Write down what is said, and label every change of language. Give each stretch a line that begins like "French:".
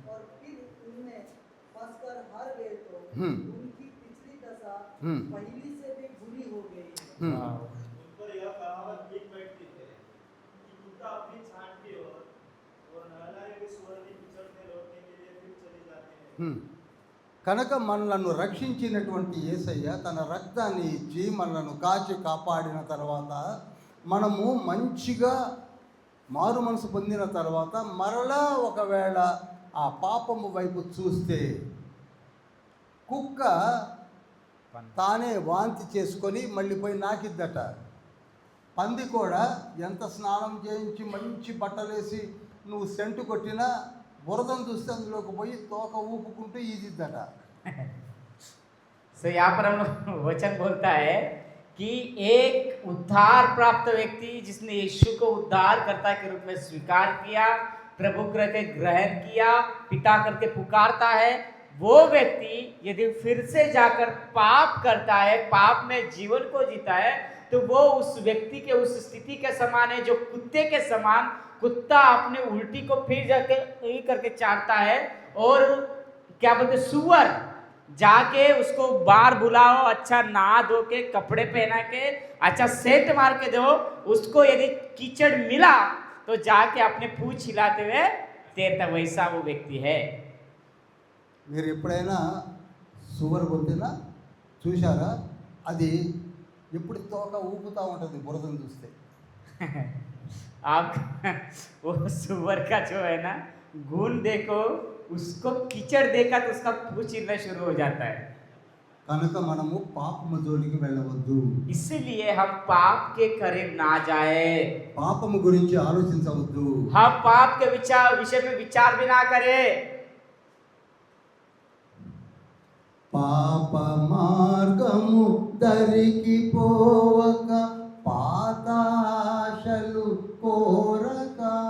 Hindi: और फिर उनमें फंसकर हार गए तो హ్మ్. उनकी पिछली दशा హ్మ్. पहली से भी बुरी हो गई. హ్మ్. हाँ. उन पर यह कहावत लिख बैठती है कि कुत्ता अपनी छांट की ओर और नहलाए हुए सूअर की पिछड़ में लौटने के लिए फिर चले जाते हैं. హ్మ్.
Telugu: కనుక మనలను రక్షించినటువంటి యేసయ్య తన రక్తాన్ని ఇచ్చి మనలను కాచి కాపాడిన తర్వాత మనము మంచిగా మారు మనసు పొందిన తర్వాత మరలా ఒకవేళ ఆ పాపము వైపు చూస్తే కుక్క తానే వాంతి చేసుకొని మళ్ళీ పోయి నాకిద్దట. పంది కూడా ఎంత స్నానం చేయించి మంచి బట్టలేసి నువ్వు సెంటు కొట్టినా బురదను చూస్తే అందులోకి పోయి తోక ఊపుకుంటూ ఈదిద్దట.
Hindi: सो यहाँ पर हम लोग वचन बोलता है कि एक उद्धार प्राप्त व्यक्ति जिसने यीशु को उद्धारकर्ता के रूप में स्वीकार किया, प्रभु करके ग्रहण किया, पिता करके पुकारता है, वो व्यक्ति यदि फिर से जाकर पाप करता है, पाप में जीवन को जीता है, तो वो उस व्यक्ति के उस स्थिति के समान है जो कुत्ते के समान कुत्ता अपने उल्टी को फिर जाके यही करके चाटता है, और क्या बोलते सुअर जाके उसको बाहर बुलाओ, अच्छा नहा धो के कपड़े पहना के अच्छा सेंट मार के दो, उसको यदि कीचड़ मिला तो जाके अपने पूंछ हिलाते हुए तैरता, वैसा वो व्यक्ति है।
Telugu: మీరు ఎప్పుడైనా సువర్ పొందినా చూశారా? అది ఎప్పుడు తోక ఊపుతూ ఉంటుంది బురదను చూస్తే.
Hindi: आप वो सुअर का जो है ना गुण देखो, उसको कीचड़ देखा तो उसका पूंछ हिलना शुरू हो जाता है।
Telugu: కనుక మనము పాపము జోలికి వెళ్ళవద్దు.
Hindi: इसीलिए हम पाप के करीब ना जाए,
Telugu: పాపము గురించి ఆలోచించవద్దు.
Hindi: हम पाप के विषय में विचार भी ना करें।
Telugu: పాప మార్గము దరికి పోవక పాతాశలు కోరక,